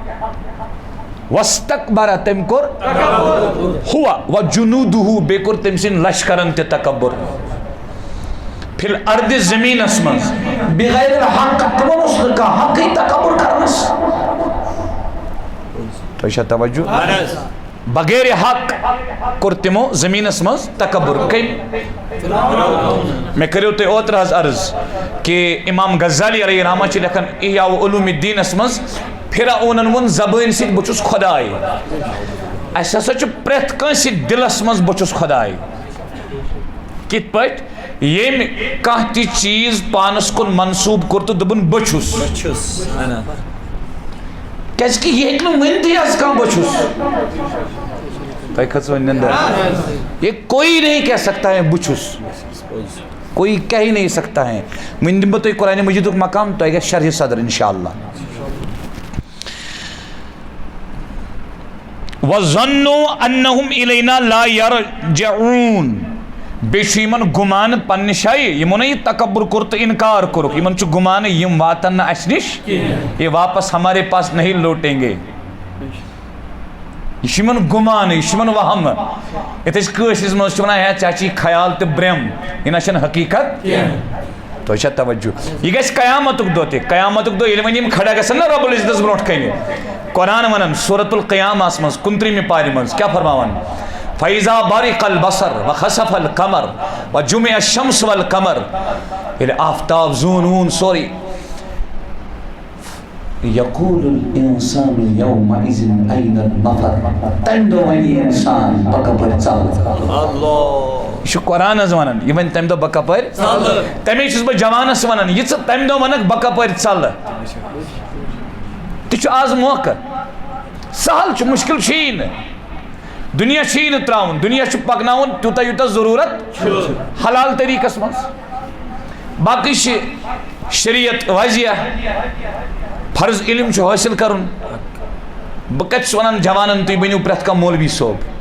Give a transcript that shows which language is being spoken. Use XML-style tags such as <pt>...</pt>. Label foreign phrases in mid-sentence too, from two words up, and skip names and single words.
<ks>واستکبر تٔمۍ کوٚر</ks> <ar>ہوا وجنودہ</ar> <ks>بیٚیہِ کوٚر تٔمۍ سٕنٛدۍ لشکرن تہِ تکبر</ks> <ar>فی الارض</ar> <ks>زمینس منٛز</ks> <ar>بغیر الحق</ar> <ks>تِمن اوس نہٕ کانٛہہ حقٕے تکبر کرنس تۄہہِ چھا توجہ</ks> <ar>بغیر حق</ar> <ks>کوٚر تِمو زمینس منٛز تکبر کٔمۍ مےٚ کٔرِو تۄہہِ اوترٕ حظ عرض کہ امام غزالی علیہ رحمہ چھِ لیکھان احیاء علوم الدینس منٛز فرعونن ووٚن زبٲنۍ سۭتۍ بہٕ چھُس خۄداے اسہِ ہسا چھُ پرٛٮ۪تھ کٲنٛسہِ دِلس منٛز بہٕ چھُس خۄداے کِتھ پٲٹھۍ ییٚمۍ کانٛہہ تہِ چیٖز پانس کُن منسوٗب کوٚر تہٕ دوٚپُن بہٕ چھُس کیازِ کہِ یہِ ہیٚکہِ نہٕ ؤنتھٕے حظ کانٛہہ بہٕ چھُس تۄہہِ کھٔژوٕ نِندٕر</ks> <ur>یہ کوئی نہیں کہہ سکتا ہے</ur> <ks>بہٕ چھُس</ks> <ur>کوئی کہہ ہی نہیں سکتا ہے</ur> <ks>وۄنۍ دِمہٕ بہٕ تۄہہِ قرآنِ مجیدُک مقام تۄہہِ گژھِ شرحِ صدر انشاء اللہ</ks> <ar>وَظَنُّوا أَنَّهُمْ إِلَيْنَا لَا يَرْجِعُونَ</ar> <ks>بیٚیہِ چھُ یِمن گُمان پننہِ جایہِ یِمو نہٕ یہِ تکبر کوٚر تہٕ اِنکار کوٚرُکھ یِمن چھُ گُمان یِم واتن نہٕ اسہِ نِش</ks> <ur>یہ واپس ہمارے پاس نہیں لوٹیں گے</ur> <ks>یہ چھُ یِمن گُمان یہ چھُ یِمن وہم یتھ أسۍ کٲشرِس منٛز چھِ ونان ہے ژےٚ چھِی خیال تہٕ برٛیم یہِ نہ چھنہٕ حقیٖقت تۄہہِ چھا توجہ یہ گژھِ قیامتُک دۄہ تہِ قیامتُک دۄہ ییٚلہِ وۄنۍ یِم کھڑا گژھن نا رۄب العزتس برونٛٹھ کنہِ قرآن ونان سورۃ القیامہس منٛز 29مہِ پارِ منٛز کیٛاہ فرماوان</ks> <ar>فَإِذَا بَرِقَ الْبَصَرُ وَخَسَفَ الْقَمَرُ وَجُمِعَ الشَّمْسُ وَالْقَمَرُ</ar> <ks>ییٚلہِ آفتاب زوٗن ووٗن سورُے</ks> <ar>یقول الانسان یومئذ این النفر</ar> <ks>تمہِ دۄہ وَنہِ اِنسان بہٕ کپٲرۍ ژَلہٕ یہ چھُ قرآن حظ ونان یہِ وَنہِ تمہِ دۄہ بہٕ کپٲرۍ ژَلہٕ تمے چھُس بہٕ جوانس ونان یہِ ژٕ تمہِ دۄہ وَنکھ بہٕ کپٲرۍ ژَلہٕ تہِ چھُ آز موقعہٕ سہل چھُ مُشکل چھُیی نہٕ دُنیا چھُیی نہٕ ترٛاوُن دُنیا چھُ پکناوُن تیوٗتاہ یوٗتاہ ضروٗرت حلال طریٖقس منٛز باقٕے چھِ شریعت واضح فرض علم چھُ حٲصِل کرُن بہٕ کتہِ چھُس ونان جوانن تُہۍ بٔنِو پرٛٮ۪تھ کانٛہہ مولوی صٲب</ks>